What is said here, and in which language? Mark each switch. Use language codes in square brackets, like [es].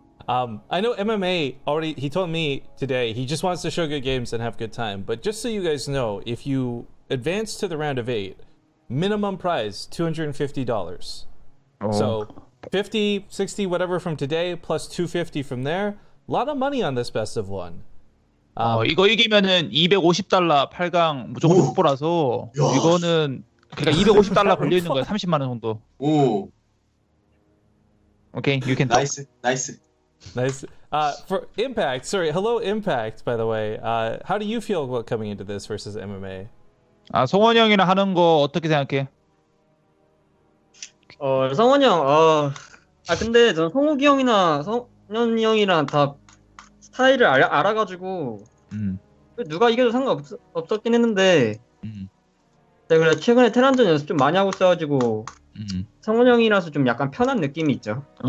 [en] I know MMA already, he told me today, he just wants to show good games and have good time. But just so you guys know, if you advance to the round of 8, minimum prize, $250. So 50, 60, whatever from today, plus 250 from there. A lot of money on this best of 1. [ko] 이거 이기면은 $250 8강 무조건 확보라서 이거는 그러니까 $250 걸려 있는 거야. 30만 원 정도. 오. [en] Okay, you can. Nice. Nice. For Impact, sorry, hello Impact, by the way. How do you feel about coming into this versus MMA? [ko] 성원이 형이랑 하는 거 어떻게 생각해? 성원이 형, 근데 전 성욱이 형이나 성현이 형이랑 다 스타일을 알아가지고, 누가 이겨도 상관없었긴 했는데, 제가 그래 최근에 테란전 연습 좀 많이 하고 있어가지고, 성훈 형이라서 좀 약간 편한 느낌이 있죠.